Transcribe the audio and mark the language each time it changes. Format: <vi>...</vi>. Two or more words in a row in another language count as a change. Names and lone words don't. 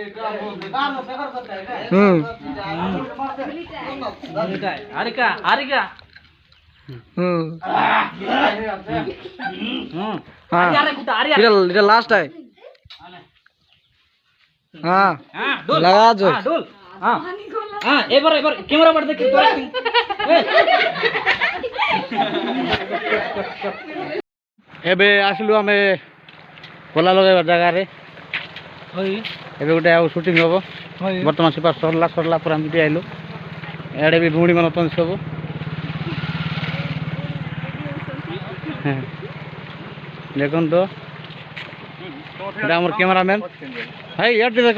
<hi>अरे का हाँ इधर लास्ट है हाँ लगा जो डोल हाँ हाँ एबर कैमरा पर देख</hi> <or>ଏବେ ଆସିଲୁ ଆମେ ପଲା ଲଗାଇବା ଜାଗାରେ ଏବେ ଗୋଟେ ଆଉ ସୁଟିଂ ହେବ ବର୍ତ୍ତମାନ ସେପା ସରିଲା ପରେ ଆମେ ଆଇଲୁ ଏଆଡ଼େ ବି ଭଉଣୀମାନେ ଅଛନ୍ତି ସବୁ ଦେଖନ୍ତୁ ଏଇଟା ଆମର କ୍ୟାମେରାମ୍ୟାନ୍ ଭାଇ ଇଆଡ଼େ ଦେଖ</or>